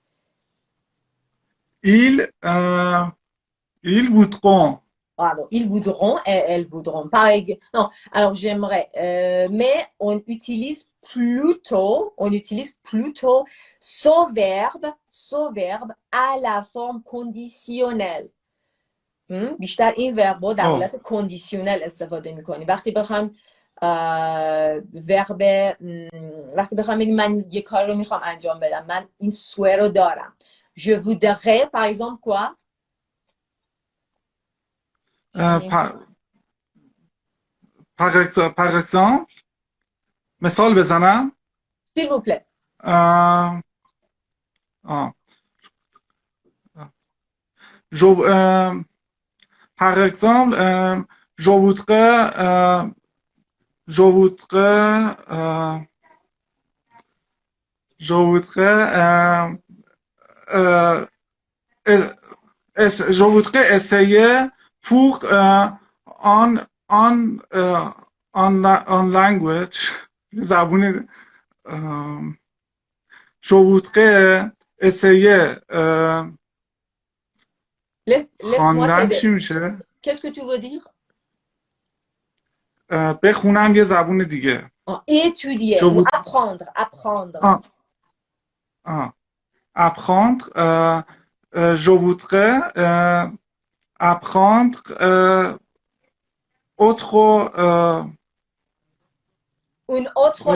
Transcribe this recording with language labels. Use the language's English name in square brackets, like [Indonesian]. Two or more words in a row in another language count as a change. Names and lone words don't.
[French] ils, ils voudront. bravo. Ils voudront et elles voudront. Non, alors j'aimerais, mais on utilise plutôt ce verbe à la forme conditionnelle. [Persian] بیشتر این ورب رو در Oh, حالت کندیشنل استفاده میکنیم وقتی بخوام ورب وقتی بخوام بگیم من یه کار رو میخوام انجام بدم من این سوه رو دارم [French] je voudrais par exemple quoi [Persian] شاهین [French] par, par exemple, [Persian] مثال بزنم. [French] s'il vous plaît آه، آه. Je, par exemple, je voudrais, je voudrais, je voudrais, euh, je voudrais essayer pour en, en, en language, زبون je voudrais essayer laisse-moi [Persian] خواندن چی [French] t'aider [Persian] میشه؟ [French] qu'est-ce que tu veux dire [Persian] بخونم یه زبون دیگه. [French] étudier Je ou voudrais apprendre apprendre. Je voudrais apprendre autre, une autre